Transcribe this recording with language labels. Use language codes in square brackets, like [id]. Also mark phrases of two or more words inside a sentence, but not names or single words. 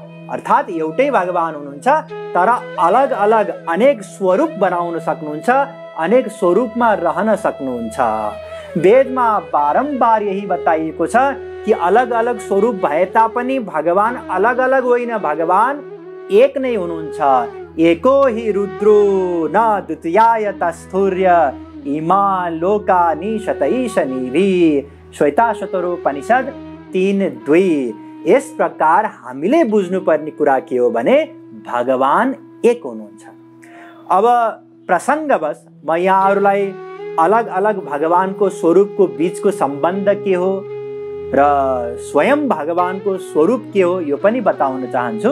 [ne] अर्थात् एउटै भगवान हुनुहुन्छ तर अलग अलग अनेक स्वरूप बनाउन सक्नुहुन्छ, अनेक स्वरूपमा रहन सक्नुहुन्छ। वेदमा बारम्बार यही बताइएको छ कि अलग अलग स्वरूप भए तापनि भगवान अलग अलग होइन, भगवान एक नै हुनुहुन्छ। [sa] एको हि रुद्रो न द्वितीयाय तस्थूर्य इमा लोका निशतैशनिभि, श्वेताश्वतरोपनिषद 3:2। [ne] यस प्रकार हामीले बुझ्नुपर्ने कुरा के हो भने भगवान एक हुनुहुन्छ। अब प्रसङ्गवश म यहाँहरूलाई अलग अलग भगवानको स्वरूपको बीचको सम्बन्ध के हो र स्वयं भगवानको स्वरूप के हो यो पनि बताउन चाहन्छु।